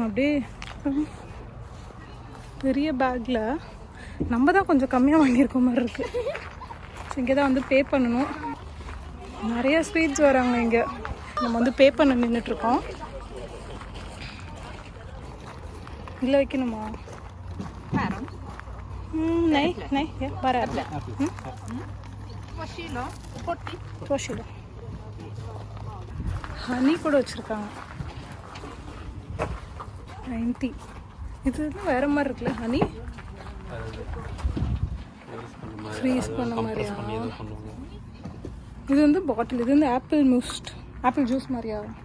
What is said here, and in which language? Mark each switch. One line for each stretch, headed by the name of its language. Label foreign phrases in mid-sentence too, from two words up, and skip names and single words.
Tamil: அப்படியே பெரிய பேக்கில். நம்ம தான் கொஞ்சம் கம்மியாக வாங்கியிருக்க மாதிரி இருக்குது. ஸோ இங்கே தான் வந்து பே பண்ணணும். நிறையா ஸ்வீட்ஸ் வராங்க இங்கே. நம்ம வந்து பே பண்ண நின்றுட்டுருக்கோம். இல்லை வைக்கணுமா?
Swedish: nej, nej, ja, bara äpple. Två kilo.
Tamil: ஹனி கூட வச்சுருக்காங்க 90. இது வேற மாதிரி இருக்குல்ல ஹனி, ஃப்ரீஸ் பண்ண மாதிரியா? இது வந்து பாட்டில், இது வந்து
English: apple juice
Tamil: மாதிரியா?